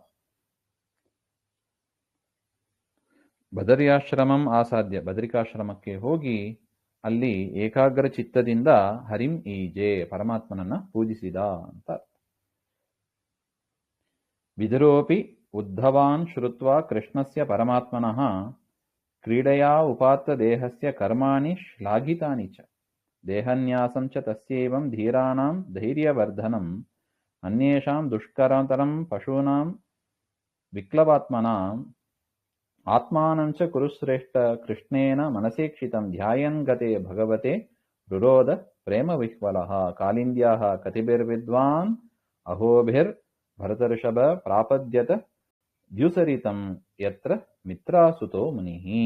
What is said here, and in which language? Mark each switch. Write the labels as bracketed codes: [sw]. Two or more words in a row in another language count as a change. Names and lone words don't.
[sa] ಬದರ್ಯಾಶ್ರಮಂ ಆಸಾದ್ಯ, [kn] ಬದರಿಕಾಶ್ರಮಕ್ಕೆ ಹೋಗಿ ಅಲ್ಲಿ ಏಕಾಗ್ರ ಚಿತ್ತದಿಂದ [sa] ಹರಿಂ ಈಜೆ [kn] ಪರಮಾತ್ಮನನ್ನ ಪೂಜಿಸಿದ ಅಂತ. [sa] ವಿದುರೋಪಿ ಉದ್ಧವಾನ್ ಶ್ರುತ್ವಾ ಕೃಷ್ಣಸ್ಯ ಪರಮಾತ್ಮನಃ ಕ್ರೀಡಯಾ ಉಪಾತ್ತ ದೇಹಸ್ಯ ಕರ್ಮಾಣಿ ಶ್ಲಾಘಿತಾನಿ ಚ ದೇಹನ್ಯಾಸಂ ಚ ತಸ್ಯೈವಂ ಧೀರಾಣಾಂ ಧೈರ್ಯವರ್ಧನಂ ಅನ್ಯೇಷಾಂ ದುಷ್ಕರತರಂ ಪಶೂನಾಂ ವಿಕ್ಲವಾತ್ಮನಾಂ ಆತ್ಮಾನಂಚ ಕುರುಶ್ರೇಷ್ಠ ಕೃಷ್ಣೇನ ಮನಸೇಕ್ಷಿತಂ ಧ್ಯಾಯನ್ ಗತೆ ಭಗವತೆ ರುರೋಧ ಪ್ರೇಮ ವಿಹ್ವಲಃ ಕಾಲಿಂದ್ಯಾಃ ಕತಿಭಿರ್ವಿದ್ವಾನ್ ಅಹೋಭಿರ್ ಭರತಋಷಭ ಪ್ರಾಪದ್ಯತ ದ್ಯುಸರಿತಂ ಯತ್ರ ಮಿತ್ರಾಸುತೋ ಮುನಿಹಿ.